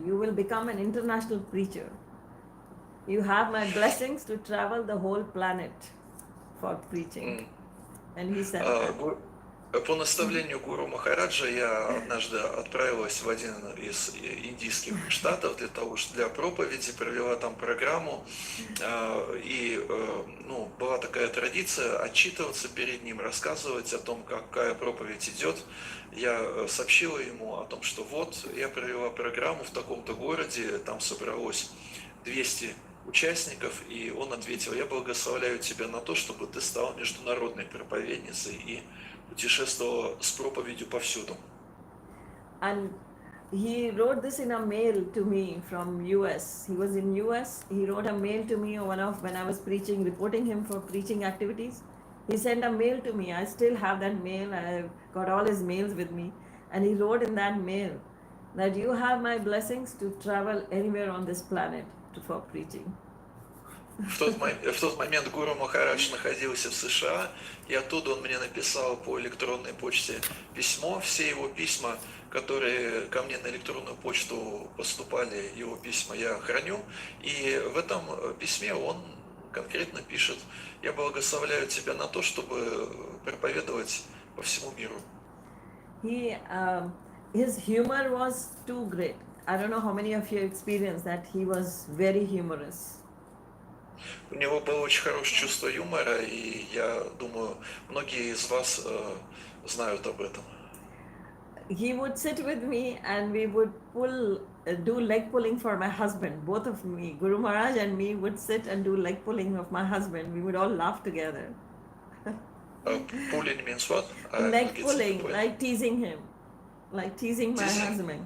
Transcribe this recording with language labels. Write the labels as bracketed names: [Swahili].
[English] You will become an international preacher. You have my blessings to travel the whole planet for preaching. And he said that. [Russian] По наставлению Гуру Махараджа я однажды отправилась в один из индийских штатов для проповеди, провела там программу, ну, была такая традиция отчитываться перед ним, рассказывать о том, какая проповедь идет. Я сообщила ему о том, что вот я провела программу в таком-то городе, там собралось 200 участников, и он ответил: я благословляю тебя на то, чтобы ты стала международной проповедницей и путешествовала с проповедью повсюду. [English] And he wrote this in a mail to me from US. He was in US. He wrote a mail to me when I was preaching, reporting him for preaching activities. He sent a mail to me. I still have that mail. I've got all his mails with me. And he wrote in that mail that you have my blessings to travel anywhere on this planet for preaching. [Russian] В тот момент Гуру Махарадж находился в США, и оттуда он мне написал по электронной почте письмо. Все его письма, которые ко мне на электронную почту поступали, его письма я храню. И в этом письме он конкретно пишет: я благословляю тебя на то, чтобы проповедовать по всему миру. [English] His humor was too great. I don't know how many of you experienced that. He was very humorous. [Russian] У него было очень хорошее чувство юмора, и я думаю, многие из вас знают об этом. [English] He would sit with me and we would do leg pulling for my husband. Both of me, Guru Maharaj and me, would sit and do leg pulling of my husband. We would all laugh together. Pulling means what? Leg pulling, like teasing him, like teasing my